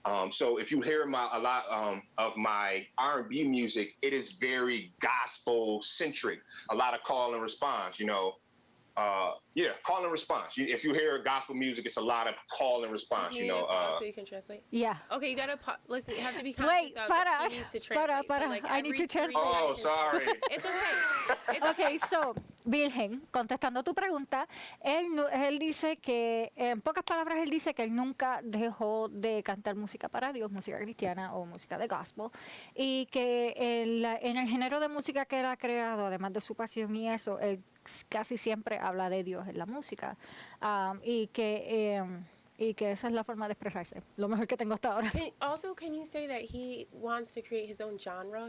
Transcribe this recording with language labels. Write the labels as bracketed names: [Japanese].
[English] So if you hear a lot of my R&B music, it is very gospel centric. A lot of call and response, you know. Call and response. If you hear gospel music, it's a lot of call and response. You know, so you can translate. Yeah. Okay, you gotta listen. You have to be conscious of that she needs to translate. [Spanish] Para. [English] So, like, I need to translate. Oh, sorry. It's okay. It's [Spanish] Okay, so, Virgen, contestando tu pregunta, él dice que, en pocas palabras, él dice que él nunca dejó de cantar música para Dios, música cristiana o música de gospel, y que en el género de música que él ha creado, además de su pasión y eso, él casi siempre habla de Dios en la música, y que esa es la forma de expresarse, lo mejor que tengo hasta ahora. [English] Can you say that he wants to create his own genre?